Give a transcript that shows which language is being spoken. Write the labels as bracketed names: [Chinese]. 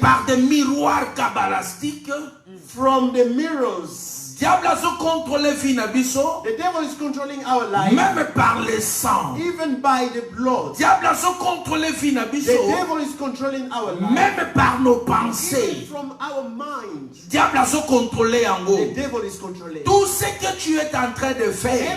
[French] par des miroirs kabbalistiques, [English] from the mirrors [Lingala] Diable a contrôlé vie na biso. [English] The devil is controlling our life. [French] Même par le sang. [English] Even by the blood. [Lingala] Diable a contrôlé vie na biso. [English] The devil is controlling our life. [French] Même par nos pensées. [English] Even from our mind. [Lingala] Diable a contrôlé yango. [English] The devil is controlling. [French] Tout ce que tu es en train de faire.